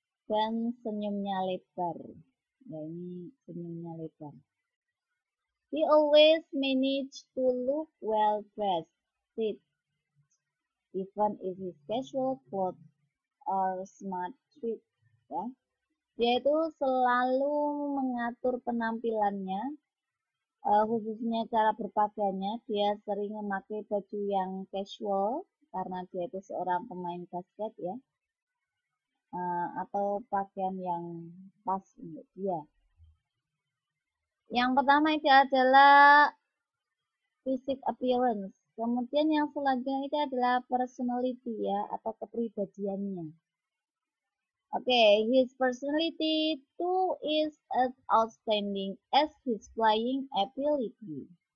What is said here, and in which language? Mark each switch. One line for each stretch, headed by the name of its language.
Indonesian: Dan senyumnya lebar. Ya, ini senyumnya lebar.
English: He always managed to look well dressed, even if his casual clothes or smart fit.
Indonesian: Ya. Dia itu selalu mengatur penampilannya, khususnya cara berpakaiannya. Dia sering memakai baju yang casual karena dia itu seorang pemain basket ya, atau pakaian yang pas untuk dia. Yang pertama itu adalah physical appearance. Kemudian yang selanjutnya itu adalah personality ya, atau kepribadiannya.
English: Okay, his personality too is as outstanding as his flying ability.